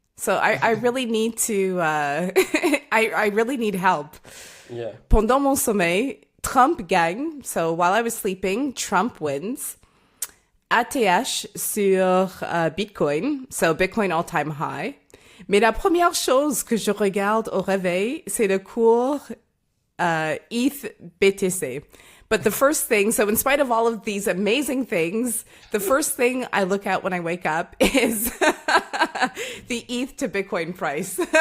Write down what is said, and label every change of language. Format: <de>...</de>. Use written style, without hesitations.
<en>So I really need to, I really need help. Yeah.</en> <fr>Pendant mon sommeil, Trump gagne.</fr> <en>So while I was sleeping, Trump wins.</en> <fr>ATH sur Bitcoin.</fr> <en>So Bitcoin all-time high.</en> <fr>Mais la première chose que je regarde au réveil, c'est le cours ETH BTC.</fr> <en>But the first thing, so in spite of all of these amazing things, the first thing I look at when I wake up is the ETH to Bitcoin price.</en>